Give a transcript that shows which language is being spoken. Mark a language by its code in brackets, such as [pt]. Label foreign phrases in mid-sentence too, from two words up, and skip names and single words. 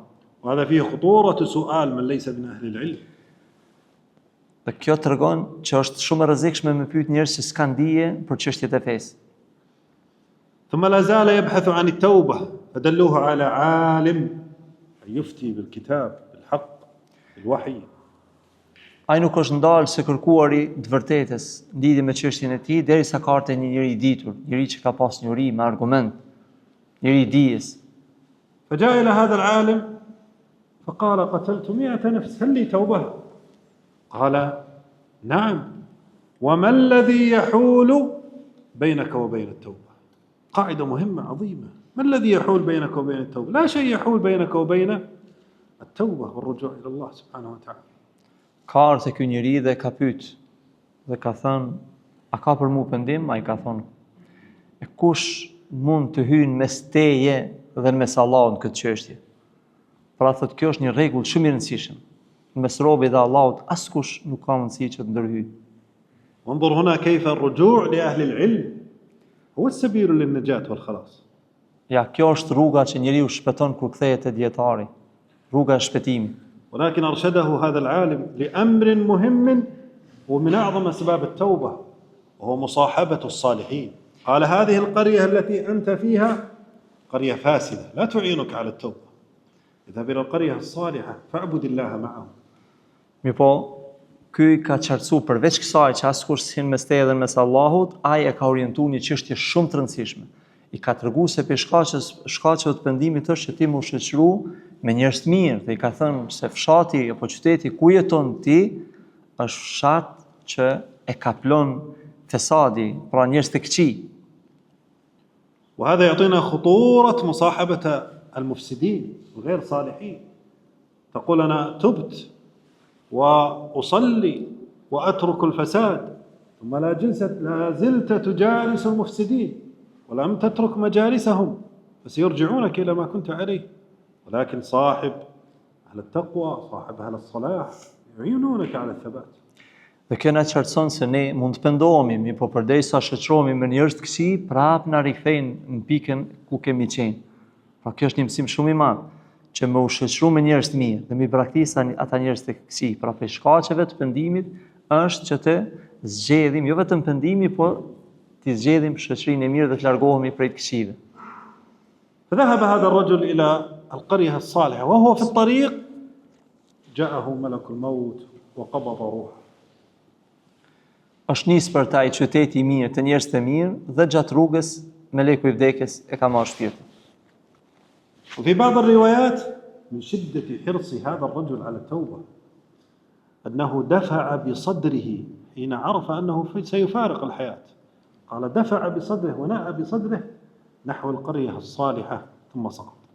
[ar] وهذا فيه خطورة سؤال من ليس من أهل العلم. [sq] Dhe kjo tregon që është shumë e rrezikshme me pyet njerëz që s'kan dije për çështjet e fesë. [ar] ثم لا زال يبحث عن التوبة فدلوه على عالم يفتي بالكتاب بالحق بالوحي. [sq] Ai nuk është ndalë se kërkuari të vërtetës lidhje me çështjen e tij derisa ka ardhur një njeri i ditur, njeri që ka pas njohuri me argument, njeri i dijes. [ar] فجاء إلى هذا العالم فقال قتلت 100 نفس هل لي توبة؟ قال نعم وما الذي يحول بينك وبين التوبة؟ قاعدة مهمة عظيمة. ما الذي يحول بينك وبين التوبة؟ لا شيء يحول بينك وبين التوبة والرجوع إلى الله سبحانه وتعالى. [sq] Ka ardhur ky njeri dhe ka pyet dhe ka thënë, a ka për mua pendim? Ai ka thonë, e kush mund të hyjë mes teje dhe mes Allahut në këtë çështje? Pra thotë kjo është një rregull shumë i rëndësishëm. Mes robit dhe Allahut askush nuk ka mundësi që të ndërhyjë. [ar] وانظر هنا كيف الرجوع لأهل العلم هو السبيل للنجاة والخلاص. [sq] Ja, kjo është rruga që njeriu shpëton kur kthehet te dietari. Rruga e shpëtimit. [ar] ولكن أرشده هذا العالم لأمر مهم ومن أعظم أسباب التوبة وهو مصاحبة الصالحين. قال هذه القرية التي أنت فيها قرية فاسدة لا تعينك على التوبة. اذهب إلى القرية الصالحة فاعبد الله معهم. [sq] Mirpo, ky ka qartësuar përveç kësaj që askush s'hin mes teje dhe mes Allahut, ai e ka orientuar një çështje shumë të rëndësishme. I ka treguar se shkaqet të pendimit është që ti më shoqëru me njerëz të mirë, dhe i ka thënë se fshati apo qyteti ku jeton ti është fshat që e kaplon fesadi, pra njerëz të këqij. [ar] وهذا يعطينا خطورة مصاحبة المفسدين الغير صالحين. تقول أنا تبت وأصلي وأترك الفساد، ثم لا زلت تجالس المفسدين ولم تترك مجالسهم، فسيرجعونك إلى ما كنت عليه. ولكن صاحب أهل التقوى، صاحب أهل الصلاح يعينونك على الثبات. [sq] Dhe kjo na qartëson se ne mund të pendohemi, po përderisa shoqërohemi me njerëz të këqij, prap na rikthejnë në pikën ku kemi qenë. Pra kjo është një mësim shumë i madh, që me u shoqëruar me njerëz të mirë dhe me praktikë ata njerëz të këqij. Pra për shkaqeve të pendimit është që të zgjedhim jo vetëm pendimi, por të zgjedhim shoqërinë e mirë dhe të largohemi prej të këqijve. [ar] فذهب هذا الرجل إلى القرية الصالحة وهو في الطريق جاءه ملك الموت وقبض روحه. [sq] Është nis për ta i qyteti i mirë, të njerëz të mirë, dhe gjatë rrugës meleku i vdekjes e ka marrë shpirtin. [ar] وفي بعض الروايات من شدة حرص هذا الرجل على التوبة أنه دفع بصدره حين عرف أنه سيفارق الحياة. قال دفع بصدره وناء بصدره نحو القرية الصالحة ثم سقط.